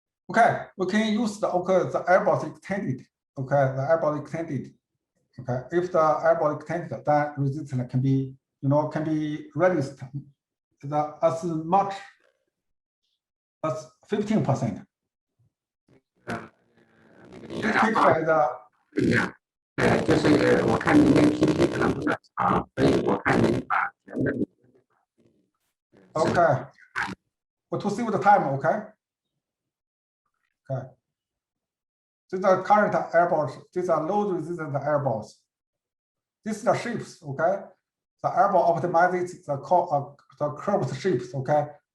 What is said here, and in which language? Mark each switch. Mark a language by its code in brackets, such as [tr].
[en] Okay, we can use the airball extended. Okay, the airball extended. Okay, if the airball extended, then resistance can be, you know, can be reduced as much as 15%. This picture is a [zh] 就是我看您的 PPT 可能比较长，所以我看您把前面的 [en] okay. But to save the time, okay. Okay. These are current airballs. These are low resistance airballs. These are the shapes, okay. The airball optimizes the curved shapes, okay.